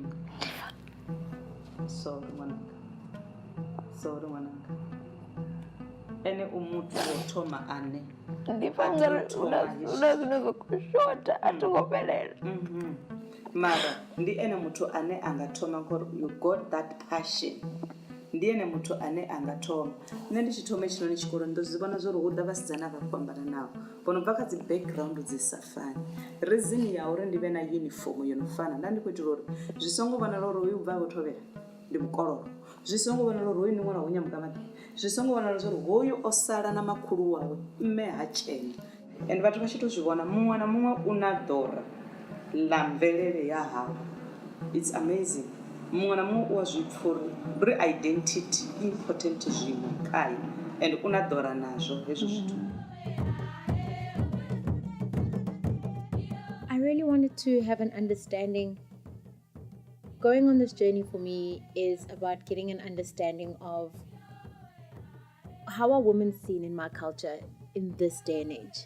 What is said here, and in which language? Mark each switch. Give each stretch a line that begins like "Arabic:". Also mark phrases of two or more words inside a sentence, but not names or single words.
Venda: Sorry ṅwananga ene u muthu wo thoma ane ndi pfha ungari una zwine zwa khou shotha a thi ngo fhelela mara ndi ene muthu ane a nga thoma ngori
English: you got that passion
Venda: ndi ene muthu ane a nga thoma. Nṋe ndi tshi thoma hetshinoni tshikolo ndo zwi vhona zwo ri hu ḓa vhasidzana vha fhambananaho vho no bva kha dzi background dzi sa fani reason ya uri ndi vhe na uniform yo no fana nda ndi khou itela uri zwi songo vhonala uri hoyu u bva vho thovhela ndi mukololo zwi songo vhonala uri hoyu ndi ṅwana wa Nyamugavhani zwi songo vhonala zwo ri hoyu o sala na makhulu wawe mme ha tshena and vhathu vha tshi tou zwi vhona muṅwe na muṅwe u na ḓora ḽa mvelele ya hawe.
English: It's amazing
Venda: muṅwe na muṅwe u a zwi pfha uri
English: identity important
Venda: zwiṅwe khaye and u na ḓora nazwo hezwo zwithu.
English: I really wanted to have an understanding. Going on this journey for me is about getting an understanding of how are women seen in my culture in this day and age.